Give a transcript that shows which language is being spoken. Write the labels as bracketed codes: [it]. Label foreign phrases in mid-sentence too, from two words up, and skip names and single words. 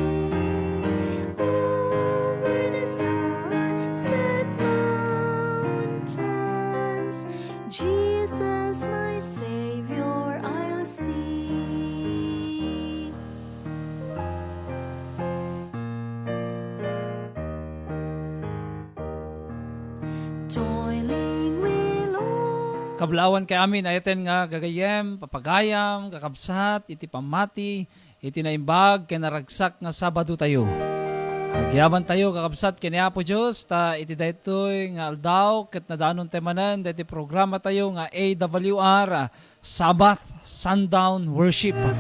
[en] Over the sunset mountains, Jesus my Savior I'll see. Toiling willow, [ilo] Kablawan kay amin ayaten nga gagayem, papagayam, kakabsat, iti pamati, iti naimbag, kay naragsak nga Sabado tayo. Agyaman tayo kakabsat kini Apo Diyos, ta iti daytoy nga aldaw, ket nadanon temanan, daytoy programa tayo nga AWR, Sabbath Sundown Worship.